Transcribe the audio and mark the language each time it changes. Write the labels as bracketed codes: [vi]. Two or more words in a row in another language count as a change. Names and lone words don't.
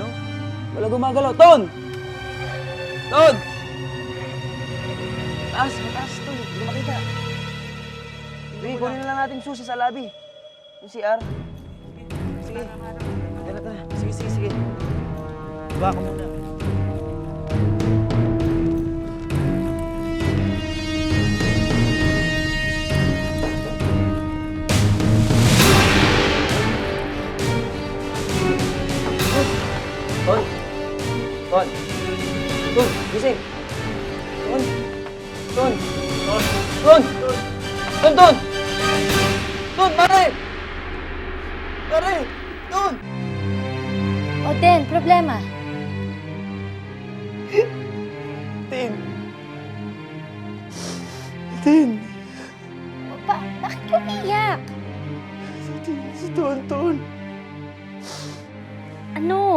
[tl] Wala gumagalaw. Ton! Ton! Taas, mataas, Tol. Hindi makita. Sige, kunin na lang natin susi sa lobby. Yung CR. Sige. Tara, tara. Sige, sige, sige. Diba ako muna. Ton! Ton! Ton! Gising! Ton! Ton! Ton! Ton! Ton! Ton! Ton! Pare! Pare! Ton! O, Den, problema. Tin! Tin! Bakit ka umiyak? Si Tonton! Ano?